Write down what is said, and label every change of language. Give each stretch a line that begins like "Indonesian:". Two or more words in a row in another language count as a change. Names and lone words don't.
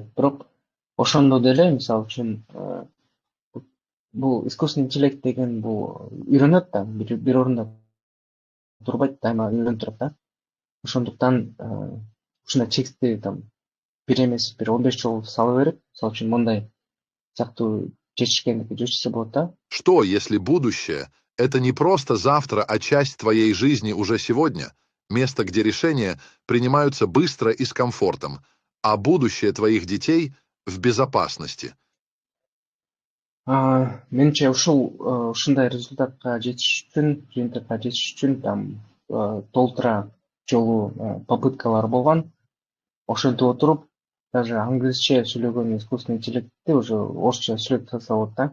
Kyrgyz: Бирок ошондо деле мисалы үчүн бул
Russian: искусственный интеллект
Kyrgyz: деген бул үйрөнөт да, бир орунда турбайт, дайыма үйрөнүп турат да. Ошондуктан ушундай текстти там бир эмес, бир 15 жолу сала берип, мисалы үчүн мындай сыяктуу жетишкендикке жетишсе болот да.
Russian: Что, если будущее – это не просто завтра, а часть твоей жизни уже сегодня? Место, где решения принимаются быстро и с комфортом, а будущее твоих детей в безопасности.
Kyrgyz: Менимче ушундай результатка жетиш үчүн, жыйынтыкка жетиш үчүн там толтура жолу попыткалар болгон. Ошентип отуруп, даже англисче сүйлөгөн
Russian: искусственный интеллектти
Kyrgyz: уже орусча сүйлөп салса болот да.